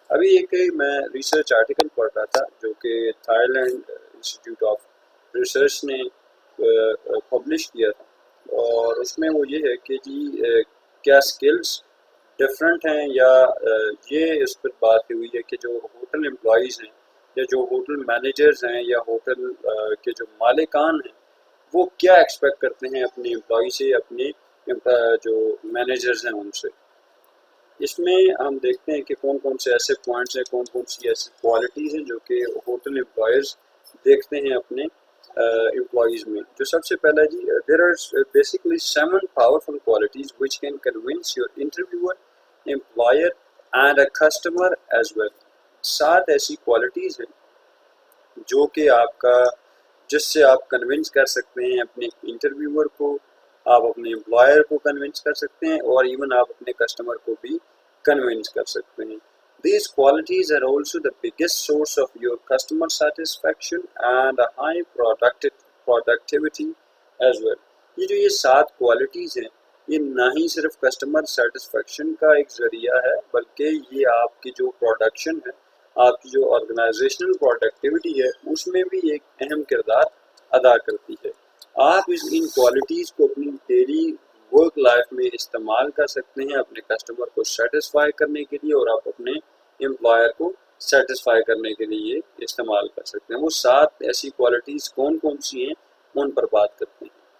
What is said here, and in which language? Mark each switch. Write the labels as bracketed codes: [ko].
[ur] ابھی ایک میں ریسرچ آرٹیکل پڑھ رہا تھا جو کہ Thai land institute of research نے پبلش کیا تھا، اور اس میں وہ یہ ہے کہ جی کیا سکلز ڈفرینٹ ہیں، یا یہ اس پر بات ہوئی ہے کہ جو ہوٹل امپلائیز ہیں یا جو ہوٹل مینیجرز ہیں یا ہوٹل کے جو مالکان ہیں وہ کیا ایکسپیکٹ کرتے ہیں اپنے امپلائی سے، اپنے جو مینیجرز ہیں ان سے. اس میں ہم دیکھتے ہیں کہ کون کون سے ایسے پوائنٹس ہیں، کون کون سی ایسی کوالٹیز ہیں جو کہ ہوٹل امپلائرز دیکھتے ہیں اپنے employees میں. جو سب سے پہلا جی [en] there are basically 7 powerful qualities which can convince your interviewer, employer and a customer as well. [ur] 7 ایسی کوالٹیز ہیں جو کہ آپ کا جس سے آپ کنونس کر سکتے ہیں اپنے انٹرویور کو، آپ اپنے امپلائر کو کنونس کر سکتے ہیں، اور ایون آپ اپنے کسٹمر کو بھی کنونس کر سکتے ہیں. [en] These qualities are also the biggest source of your customer satisfaction and a high productivity as well. [ur] یہ 7 کوالٹیز ہیں، یہ نہ ہی صرف کسٹمر سیٹسفیکشن کا ایک ذریعہ ہے بلکہ یہ آپ کی جو پروڈکشن ہے، آپ کی جو آرگنائزیشنل پروڈکٹیوٹی ہے اس میں بھی ایک اہم کردار ادا کرتی ہے. آپ ان کوالٹیز کو اپنی ڈیلی ورک لائف میں استعمال کر سکتے ہیں اپنے کسٹمر کو سیٹسفائی کرنے کے لیے، اور آپ اپنے امپلائر کو سیٹسفائی کرنے کے لیے استعمال کر سکتے ہیں. وہ 7 ایسی کوالٹیز کون کون سی ہیں ان پر بات کرتے ہیں.